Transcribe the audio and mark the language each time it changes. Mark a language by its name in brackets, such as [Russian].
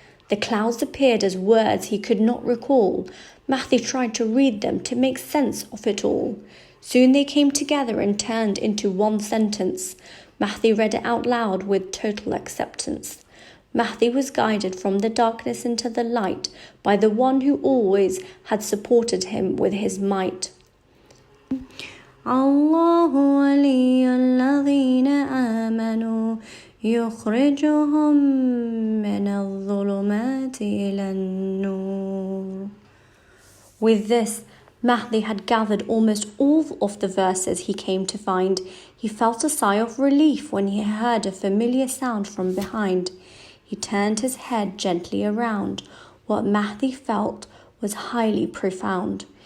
[English] The clouds appeared as words he could not recall. Mahdi tried to read them to make sense of it all. Soon they came together and turned into one sentence. Mahdi read it out loud with total acceptance. Mahdi was guided from the darkness into the light by the one who always had supported him with his might. [Arabic] الله ولي الذين آمنوا يخرجهم من الظلمات إلى النور. [English] With this, Mahdi had gathered almost all of the verses he came to find. He felt a sigh of relief when he heard a familiar sound from behind. He turned his head gently around. What Mahdi felt was highly profound.